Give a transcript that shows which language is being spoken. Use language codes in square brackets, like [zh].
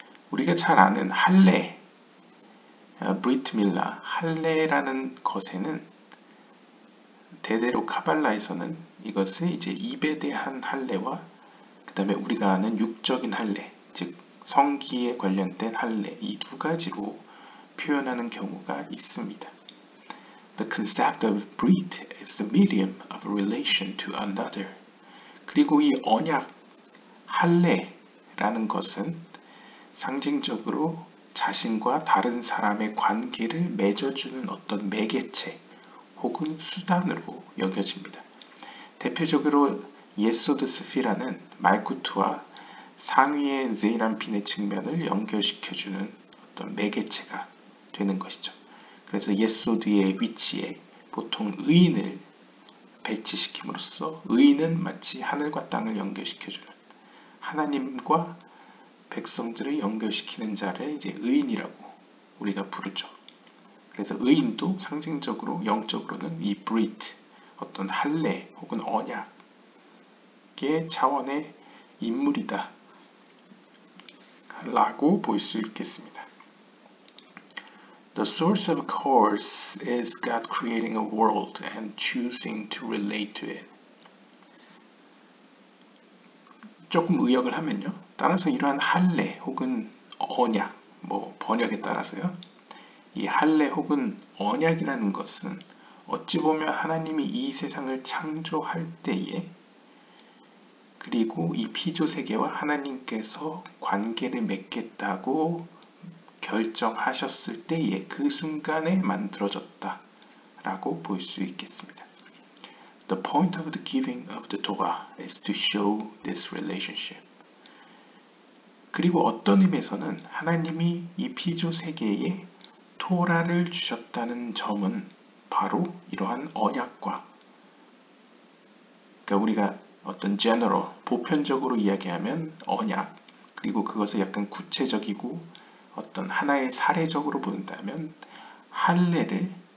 [ko] 우리가 잘 아는 할례, 브리트 밀라, 할례라는 것에는 대대로 카발라에서는 이것을 이제 입에 대한 할례와 그 다음에 우리가 아는 육적인 할례, 즉 성기에 관련된 할례, 이 두 가지로 표현하는 경우가 있습니다. [en] The concept of brit is the medium of relation to another. [ko] 그리고 이 언약, 할례라는 것은 상징적으로 자신과 다른 사람의 관계를 맺어주는 어떤 매개체 혹은 수단으로 여겨집니다. 대표적으로 예소드 스피라는 말쿠트와 상위의 제이란핀의 측면을 연결시켜주는 어떤 매개체가 되는 것이죠. 그래서 예소드의 위치에 보통 의인을 배치시킴으로써 의인은 마치 하늘과 땅을 연결시켜주는 하나님과 백성들을 연결시키는 자를 이제 의인이라고 우리가 부르죠. 그래서 의인도 상징적으로 영적으로는 이 브리트, 어떤 할례 혹은 언약의 차원의 인물이다 라고 볼 수 있겠습니다. [en] The source of course is God creating a world and choosing to relate to it. [ko] 조금 의역을 하면요. 따라서 이러한 할례 혹은 언약, 번역에 따라서요. 이 할례 혹은 언약이라는 것은 어찌 보면 하나님이 이 세상을 창조할 때에 그리고 이 피조세계와 하나님께서 관계를 맺겠다고 결정하셨을 때에 그 순간에 만들어졌다 라고 볼 수 있겠습니다. [en] The point of the giving of the Torah is to show this relationship. [ko] 그리고 어떤 의미에서는 하나님이 이 피조세계에 토라를 주셨다는 점은 바로 이러한 언약과 그러니까 우리가 어떤 general, 보편적으로 이야기하면 언약 그리고 그것을 약간 구체적이고 어떤 하나의 사례적으로 본다면 할례를